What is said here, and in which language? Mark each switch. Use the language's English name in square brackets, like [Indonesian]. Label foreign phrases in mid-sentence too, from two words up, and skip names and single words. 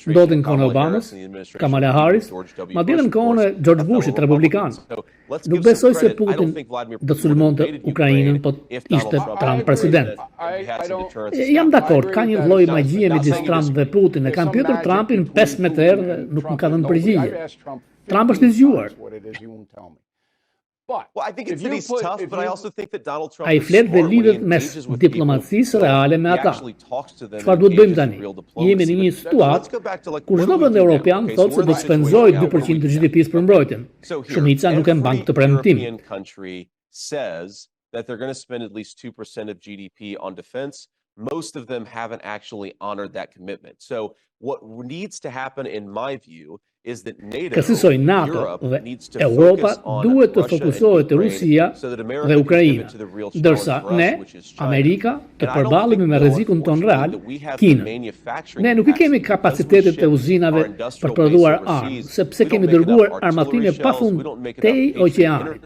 [Albanian] Ndodhi në kohën e Obamës, Kamala Harris, madje në kohën e George Bushit republikan. Nuk besoj se Putin do të sulmonte Ukrainën, po ishte Trump president. Jam dakord, ka një lloj magjie midis Trump dhe Putin. E kam pyetur Trumpin 15 herë dhe nuk më ka dhënë përgjigje. Trump është I zgjuar. [English] Well, I think it's that he's tough, but I also think that Donald Trump [Albanian] Ai flet dhe lidhet mes diplomacisë reale me ata. Çfarë duhet bëjmë tani? Jemi në një situatë ku çdo vend evropian thotë se do të shpenzojë 2% të GDP-s për mbrojtjen. Shumica nuk e mban këtë premtim. [English] Says that they're going to spend at least 2% of GDP on defense. Most of them haven't actually honored that commitment. So what needs to happen, in my view, is that [Albanian] NATO dhe Europa duhet të fokusohet te Rusia dhe Ukraina, ndërsa ne, Amerika, të përballemi me rrezikun ton real, Kinën. Ne nuk I kemi kapacitetet e uzinave për të prodhuar armë, sepse kemi dërguar armatime pafund tej oqeanit.